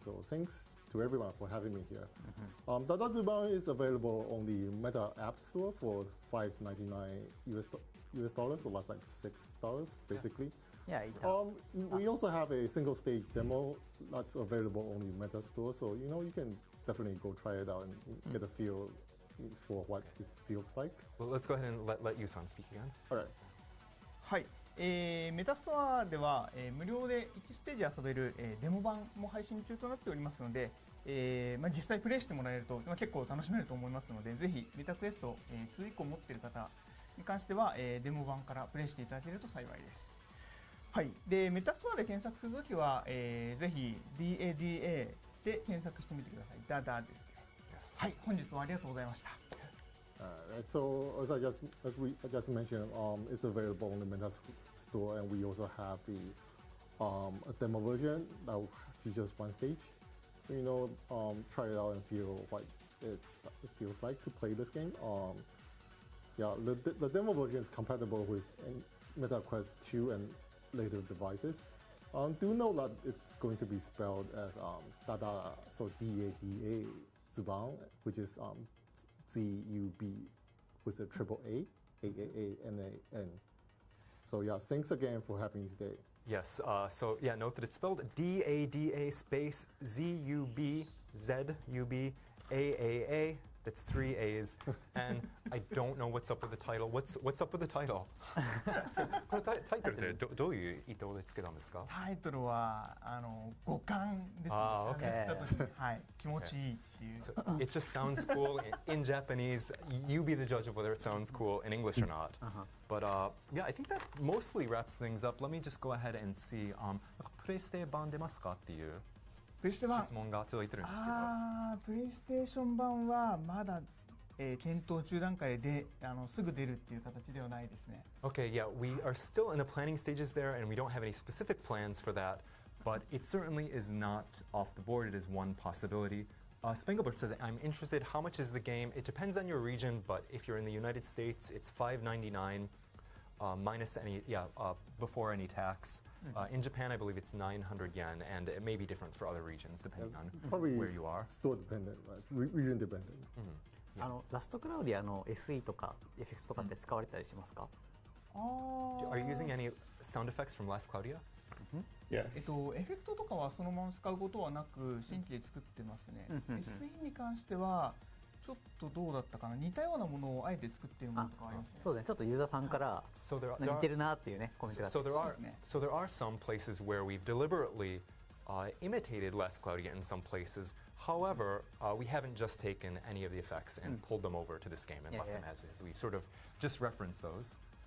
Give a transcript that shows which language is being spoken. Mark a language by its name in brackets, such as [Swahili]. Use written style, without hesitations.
[English] So thanks to everyone for having me here. Dada Zuban is available on the Meta App Store for $5.99 US dollars, so that's like $6 basically. Yeah, it We also have a single stage demo that's available on the Meta Store, so you can definitely go try it out and get a feel for what it feels like. Well, let's go ahead and let Yusan speak again. All right. [Japanese] はい、メタストアでは、無料で1ステージ遊べる、デモ版も配信中となっておりますので、実際プレイしてもらえると、結構楽しめると思いますので、ぜひメタクエスト、2以降持っている方に関しては、デモ版からプレイしていただけると幸いです。はい、でメタストアで検索するときは、ぜひ DADA で検索してみてください。ダダですね。はい、本日はありがとうございました。 [English] Right, so as we just mentioned, it's available on the Meta Store, and we also have the a demo version that features one stage. Try it out and feel what it feels like to play this game. The demo version is compatible with MetaQuest 2 and later devices. Do know that it's going to be spelled as Dada, so D-A-D-A Zuban, which is Z-U-B with a triple A, A-A-A-N-A-N. So yeah, thanks again for having me today. Yes, so yeah, note that it's spelled D-A-D-A space Z-U-B-Z-U-B-A-A-A. That's 3 A's, and I don't know what's up with the title. What's up with the title? [Japanese] これタイトルでどういう意図でつけたんですか？タイトルは五感ですね。あー、喋った時にはい気持ちいいっていう。 [English] So it just sounds cool in Japanese. You be the judge of whether it sounds cool in English or not. But yeah, I think that mostly wraps things up. Let me just go ahead and see. [Japanese] プレイステ版出ますかっていうプレイステ版質問が届いてるんですけど。プレイステーション版はまだ、検討中段階ですぐ出るっていう形ではないですね。 [English] Okay, yeah, we are still in the planning stages there, and we don't have any specific plans for that. But it certainly is not off the board. It is one possibility. Spanglebird says, I'm interested. How much is the game? It depends on your region, but if you're in the United States, it's $5.99 minus any, before any tax. In Japan, I believe it's 900 yen, and it may be different for other regions depending on Probably where you are. store dependent, right? Region dependent. [Japanese] ラストクラウディアの SE とかエフェクトとかって使われたりしますか？ [English] Are you using any sound effects from Last Cloudia? Yes. [Japanese] エフェクトとかはそのまま使うことはなく新規で作ってますね。 SE に関してはちょっとどうだったかな、似たようなものをあえて作っているものとかありますね。そうだね、ちょっとユーザーさんから [English] So there [Japanese] 似てるなっていうねコメントがあって。 [English] So there are some places where we've deliberately imitated Last Cloudia in some places. However, we haven't just taken any of the effects and pulled them over to this game and left them as is. We've sort of just referenced those.